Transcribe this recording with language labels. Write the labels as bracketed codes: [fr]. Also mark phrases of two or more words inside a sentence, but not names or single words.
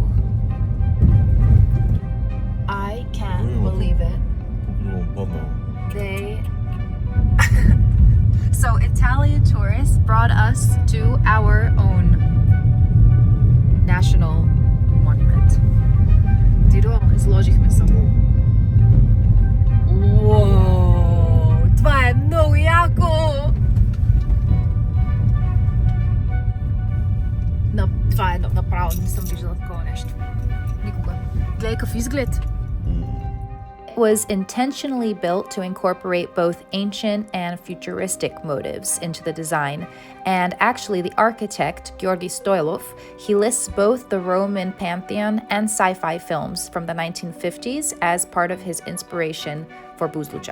[en] I can't believe it. So Italian tourists brought us to our own national monument. [bg] Диро, изложихме се. Уоу! Това е много яко! Това е направо, не съм виждала такова нещо. Никога. Гледай какъв изглед! [en] Was intentionally built to incorporate both ancient and futuristic motives into the design. And actually, the architect, Georgi Stoilov, he lists both the Roman pantheon and sci-fi films from the 1950s as part of his inspiration for Buzludzja.